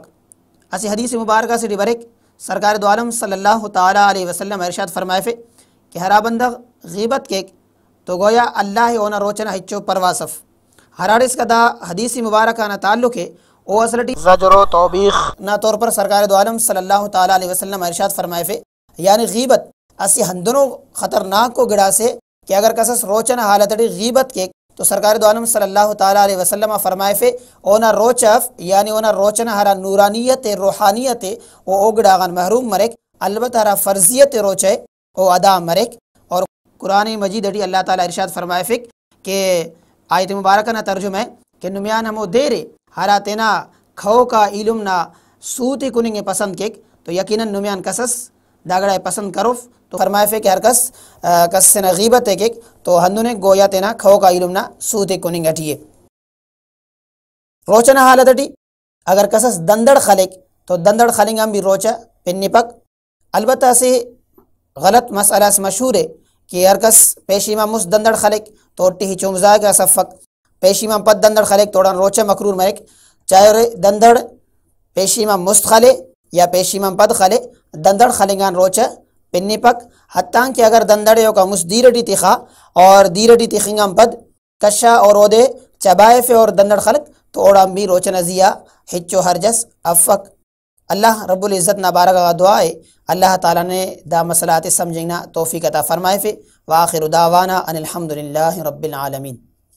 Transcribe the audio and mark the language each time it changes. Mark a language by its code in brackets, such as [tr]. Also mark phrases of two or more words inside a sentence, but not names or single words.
[brh] اسی حدیث مبارکہ سے ڈبرک [ur] سرکار دو عالم [ar] صلی اللہ تعالی علیہ وسلم [brh] ارشاد فرمائے فے کہ ہرا بندہ غیبت کیک تو گویا اللہ اونا روچنا ہچو پرواسف۔ ہراڑس کا دا حدیث مبارکہ نا تعلق ہے او اصلٹی زجر و توبیخ نا طور پر [ur] سرکار دو عالم [ar] صلی اللہ تعالی علیہ وسلم [brh] ارشاد فرمائے فے یعنی غیبت اسی ہندنوں خطرناک کو گڑا سے کہ اگر کسس روچنا حالتڑی غیبت کیک تو [ur] سرکار دو عالم [ar] صلی اللہ تعالی علیہ وسلم [brh] فرمائے فے اونا روچف یعنی اونا روچنا ہرا نورانیت روحانیت او اوگڑاغان محروم مرک، البتہ ہرا فرضیت روچے او ادا مرک۔ اور قرآن مجید اڈی اللہ تعالی ارشاد فرمائے فک کہ آیت مبارکہ نا ترجمہ ہے کہ نمیان ہمو دیرے ہرا تینا کھو کا علم نا سوتی کننگ پسند کیک تو یقیناً نمیان کسس داگڑائے پسند کروف تو فرمائے فے کہ ہر کس سے نا غیبت ہے کہ تو ہندو نے گویا تینا کھو کا علم نا سوتے کننگ اٹھیے۔ روچنا حالت اٹھی اگر کسس دندڑ خلق تو دندڑ خلنگام بھی روچا پنی پک۔ البتہ سے غلط مسئلہ سے مشہور ہے کہ ارکس پیشیما مس دندڑ خلق توٹی ہی چومزا کا صفق پیشیما پد دندڑ خلق توڑان روچہ مکرور مرک چاہے دندڑ پیشیما مست خلے یا پیشیما پد خلے دندڑ خلنگان روچہ پنی پک حتیٰ کہ اگر دندڑیوں کا مس دیرٹی تیخا اور دیرٹی تیخنگام پد کشا اور اودے چبائے فے اور دندڑ خلق تو اوڑام بھی روچہ نزیہ ہچو ہرجس افق اللہ رب العزت نبارک کا دعا ہے اللہ تعالیٰ نے دا مسئلات سمجھنا توفیق عطا فرمائے فے [ar] وآخر دعوانا ان الحمدللہ رب العالمین.